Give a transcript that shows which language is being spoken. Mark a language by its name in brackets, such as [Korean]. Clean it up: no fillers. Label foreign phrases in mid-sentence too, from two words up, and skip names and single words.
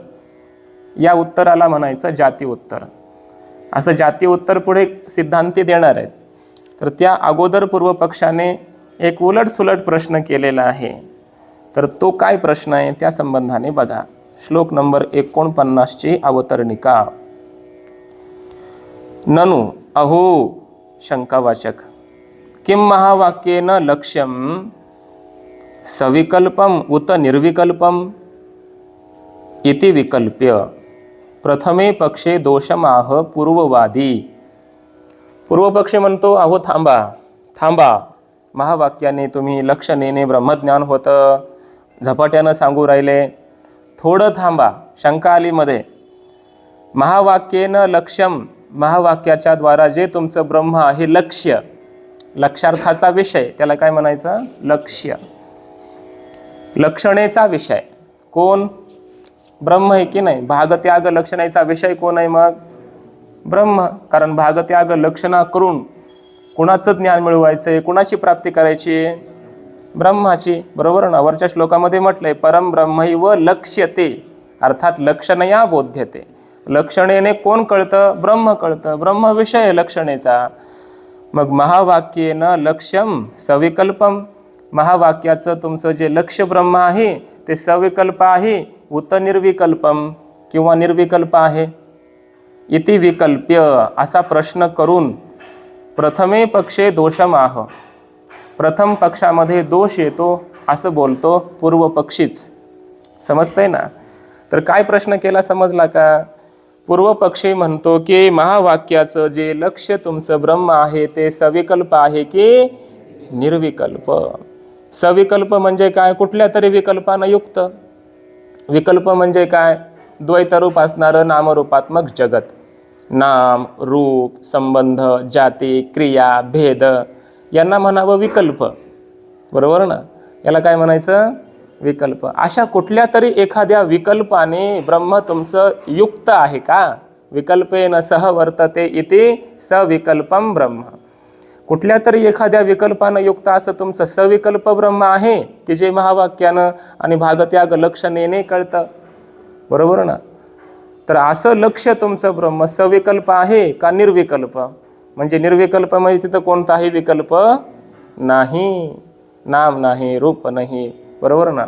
[Marathi] या उत्तराला म्हणायचं जाती उत्तर. असं जाती उत्तर पुढे सिद्धांती देणार आहेत. तर त्या अगोदर पूर्वपक्षाने एक उलटसुलट प्रश्न केलेला आहे. तर तो काय प्रश्न आहे त्या संबंधाने बघा. श्लोक नंबर 49ची अवतरणिका. [Sanskrit] ननु अहो शंकावाचक किम महावाक्येन लक्ष्यम सविकल्पम उत निर्विकल्पम इति विकल्प्य प्रथमे पक्षे दोषमाह पूर्ववादी. [Marathi] पूर्वपक्षी म्हणतो, अहो थांबा थांबा, महावाक्याने तुम्ही लक्षणेने ब्रह्मज्ञान होतं झपाट्यानं सांगू राहिले, थोडं थांबा. शंका आली मध्ये. [Sanskrit] महावाक्येनं लक्ष्यम, [Marathi] महावाक्याच्या द्वारा जे तुमचं ब्रह्म आहे लक्ष्य, लक्षार्थाचा विषय, त्याला काय म्हणायचं, लक्ष्य. लक्षणेचा विषय कोण, ब्रह्म आहे की नाही. भागत्याग लक्षणेचा विषय कोण आहे मग, ब्रह्म. कारण भागत्याग लक्षणा करून कुणाचं ज्ञान मिळवायचं आहे, कुणाची प्राप्ती करायची, ब्रह्माची. बरोबर ना. वरच्या श्लोकामध्ये म्हटलंय [Sanskrit] परम ब्रह्मैव लक्ष्यते, अर्थात लक्षणया बोध्यते. [Marathi] लक्षणेने कोण कळतं, ब्रह्म कळतं. ब्रह्म विषय लक्षणेचा. मग [Sanskrit] महावाक्येनं लक्ष्यम सविकल्पम, [Marathi] महावाक्याचं तुमचं जे लक्ष्य ब्रह्म आहे ते सविकल्प आहे, [Sanskrit] उत निर्विकल्पम [Marathi] किंवा निर्विकल्प आहे. [Sanskrit] इति विकल्प्य [Marathi] असा प्रश्न करून [Sanskrit] प्रथमे पक्षे दोषमाह, [Marathi] प्रथम पक्षामध्ये दोष येतो असं बोलतो पूर्वपक्षीच. समजतंय ना. तर काय प्रश्न केला समजला का. पूर्वपक्षी म्हणतो की महावाक्याचं जे लक्ष्य तुमचं ब्रह्म आहे ते सविकल्प आहे की निर्विकल्प. सविकल्प म्हणजे काय, कुठल्या तरी विकल्पानं युक्त. विकल्प म्हणजे काय, द्वैतरूप असणारं नामरूपात्मक जगत. नाम रूप संबंध जाती क्रिया भेद यांना म्हणावं विकल्प. बरोबर ना. याला काय म्हणायचं, विकल्प. अशा कुठल्या तरी एखाद्या विकल्पाने ब्रह्म तुमचं युक्त आहे का? [Sanskrit] विकल्पेन सह वर्तते इति सविकल्पम ब्रह्म. [Marathi] कुठल्या तरी एखाद्या विकल्पानं युक्त असं तुमचं सविकल्प ब्रह्म आहे की जे महावाक्यानं आणि भागत्याग लक्षणेने कळतं, बरोबर ना? तर असं लक्ष तुमचं ब्रह्म सविकल्प आहे का निर्विकल्प? म्हणजे निर्विकल्प म्हणजे तिथं कोणताही विकल्प नाही, नाम नाही, रूप नाही, बरोबर ना?